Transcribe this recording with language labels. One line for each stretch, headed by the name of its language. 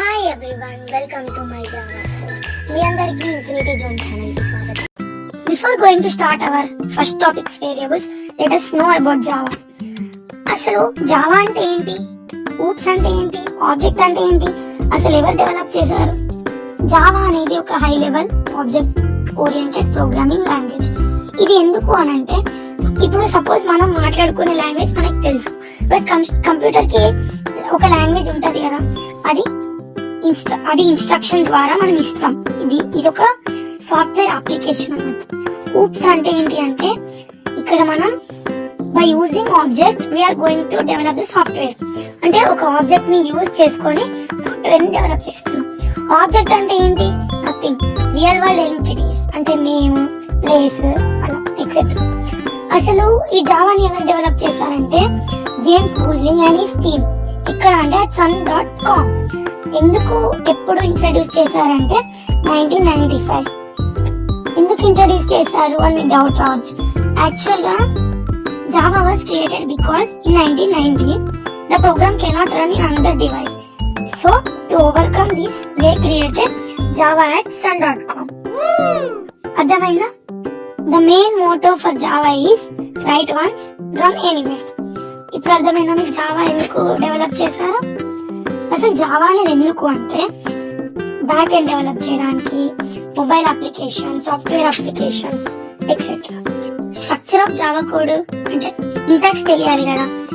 English: everyone, welcome to my Java course.
Telugu: మీ అందరికీ infinity zone channel కి స్వాగతం.
English: Before going to start our first topics variables, let us know about Java.
Telugu: అసలు Java అంటే ఏంటి, oops అంటే ఏంటి, ఆబ్జెక్ట్ అంటే ఏంటి, అసలు ఎవరు డెవలప్ చేశారు? జావా అనేది ఒక high level object oriented programming language. ఇది ఎందుకు అనంటే, ఇప్పుడు సపోజ్ మనం మాట్లాడుకునే లాంగ్వేజ్ మనకు తెలుసు, బట్ కంప్యూటర్ కి ఒక లాంగ్వేజ్ ఉంటది కదా, అది ఇన్స్ట్రక్షన్ ద్వారా మనం ఇస్తాం. ఇది ఒక సాఫ్ట్వేర్ అప్లికేషన్ అన్నమాట. ఊప్స్ అంటే ఏంటి అంటే, ఇక్కడ మనం
English: By using object we are going to develop the software.
Telugu: అంటే ఒక ఆబ్జెక్ట్ ని యూజ్ చేసుకొని సాఫ్ట్వేర్ ని డెవలప్ చేస్తున్నాం. ఆబ్జెక్ట్ అంటే ఏంటి? నథింగ్, రియల్ వరల్డ్ ఎంటిటీస్ అంటే నేమ్, ప్లేస్, అలా ఎక్సెట్రా. అసలు ఈ జావాని ఎవరు డెవలప్ చేశారంటే James boozing and his team. ఇక్కడ అంటే sun.com. ఎందుకు ఎప్పుడు ఇంట్రడ్యూస్ చేశారంటే 1995. ఎందుకు ఇంట్రడ్యూస్ చేశారు అని డౌట్ రావచ్చు. యాక్చువల్ గా
English: Java was created because in 1990 the program cannot run in another device. So to overcome this they created Java at sun.com.
Telugu: అర్థమైందా?
English: The main motto for Java is write once, run anywhere.
Telugu: ఇప్పుడు అర్థమైందా మీకు Java ఎందుకు develop చేశారు? అసలు Java అనేది ఎందుకు అంటే బ్యాక్ ఎండ్ డెవలప్ చేయడానికి, mobile application, software applications etcetera. Structure of Java code అంటే ఇంటెక్స్ తెలియాలి కదా.